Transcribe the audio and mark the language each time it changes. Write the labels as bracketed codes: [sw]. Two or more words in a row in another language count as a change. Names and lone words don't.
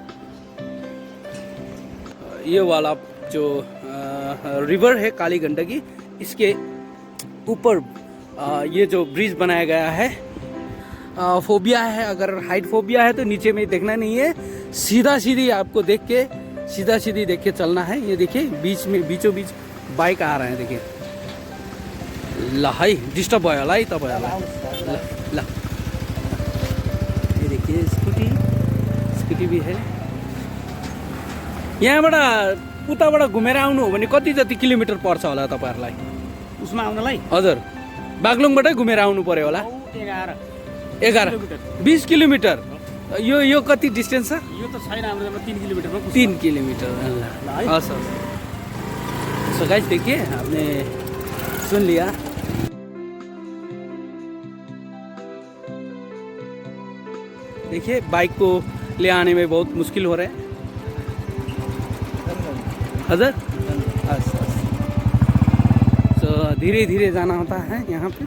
[hi] ये वाला जो रिवर है काली गंडकी, इसके ऊपर ये जो ब्रिज बनाया गया है। फोबिया है, अगर [en] height phobia [hi] है तो नीचे में देखना नहीं है, सीधा सीधी आपको देख के सीधा सीधी देख के चलना है। ये देखिए बीच में बीचों बीच बाइक आ रहे हैं देखिए। [ne] ल है डिस्टर्ब भयो होला है तपाईँहरूलाई। [hi] ल ये देखिए स्कुटी भी है। [ne] यहाँबाट उताबाट घुमेर आउनु हो भने कति जति किलोमिटर पर्छ होला तपाईँहरूलाई उसमा आउनलाई? हजुर बागलुङबाटै घुमेर आउनु पर्यो होला। 11-20 किलोमिटर। यो कति डिस्टेंस है? यो तो छैन हाम्रो 3 किलोमिटरमा। [hi] 3 किलोमीटर। हस्। [en] so guys [hi] देखिए आपने सुन लिया। देखिए बाइक को ले आने में बहुत मुश्किल हो रहा है। हजुर सो धीरे धीरे जाना होता है यहाँ पे।